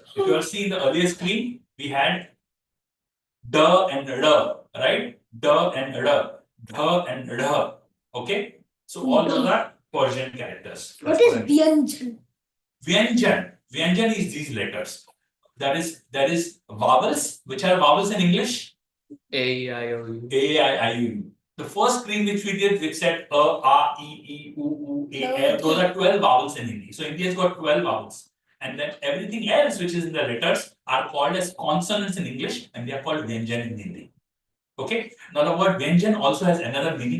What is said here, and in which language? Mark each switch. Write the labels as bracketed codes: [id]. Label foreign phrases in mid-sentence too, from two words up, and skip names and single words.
[en] If you have seen the earlier screen, we had D and R, right? D and R, D and R. Okay? So all those are Persian characters. What is Vyanjan? Vyanjan. Vyanjan is these letters. That is vowels. Which are vowels in English? A-I-O-U. A-I-I-U. The first screen which we did, which said [hi] A, A, E, E, U, U, A, [en] L, those are 12 vowels in Hindi. So India has got 12 vowels. And then everything else which is in the letters are called as consonants in English and they are called Vyanjan in Hindi. Okay. Now the word Vyanjan also has another meaning.